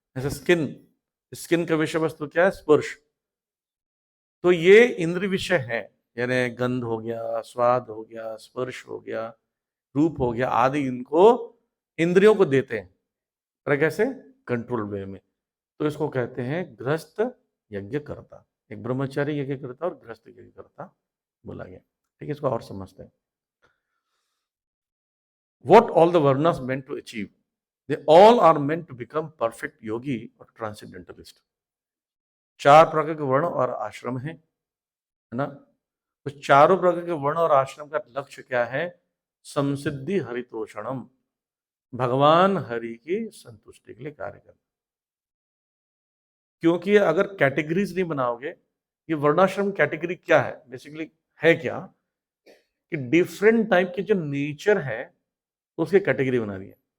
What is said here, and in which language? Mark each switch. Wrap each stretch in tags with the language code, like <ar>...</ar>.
<hi>ऐसे skin, skin का विषय वस्तु क्या है? स्पर्श। तो ये इंद्र विषय है, यानी गंध हो गया, स्वाद हो गया, स्पर्श हो गया, रूप हो गया, आदि इनको इंद्रियों को देते हैं। पर कैसे? कंट्रोल वे में। तो इसको कहते हैं गृहस्थ यज्ञ करता। एक ब्रह्मचारी यज्ञ करता और गृहस्थ यज्ञ करता बोला गया। ठीक है, इसको और समझते हैं।</hi> <en>What all the varnas meant to achieve? They all are meant to become perfect yogi or transcendentalist.</en> <hi>चार प्रकार के वर्ण और आश्रम है ना? तो चारों प्रकार के वर्ण और आश्रम का लक्ष्य क्या है? समसिद्धि हरितोषणम, भगवान हरि की संतुष्टि के लिए कार्य करना। क्योंकि अगर कैटेगरीज नहीं बनाओगे, ये वर्णाश्रम कैटेगरी क्या है, बेसिकली है क्या कि डिफरेंट टाइप के जो नेचर है उसकी कैटेगरी बना रही है।</hi>